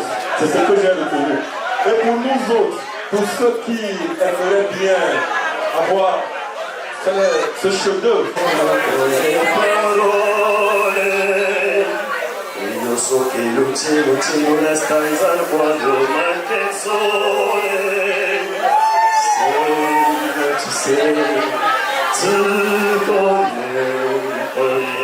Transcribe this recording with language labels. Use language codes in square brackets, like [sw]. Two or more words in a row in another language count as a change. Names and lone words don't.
[fr] C'est ce que j'ai retenu. Et pour nous autres, pour ceux qui aimeraient bien avoir ce chef-d'œuvre, [it] io so che il cielo non sta in quando manca il sole. Se tu sei, tu con me.